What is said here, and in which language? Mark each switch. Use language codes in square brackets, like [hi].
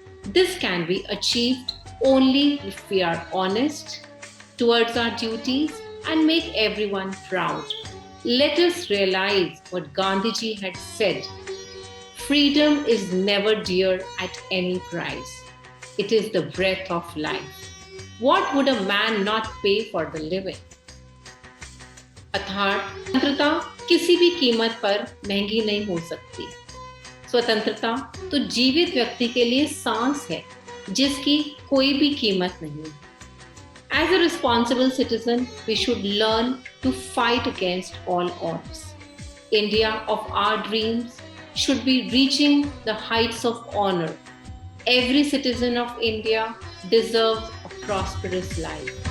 [en] This can be achieved only if we are honest towards our duties and make everyone proud. Let us realize what Gandhiji had said: freedom is never dear at any price. It is the breath of life. What would a man not pay for the living? [hi] अर्थात स्वतंत्रता किसी भी कीमत पर महंगी नहीं हो सकती। स्वतंत्रता तो जीवित व्यक्ति के लिए सांस है, जिसकी कोई भी कीमत नहीं। [en] As a responsible citizen, we should learn to fight against all odds. India of our dreams should be reaching the heights of honor. Every citizen of India deserves a prosperous life.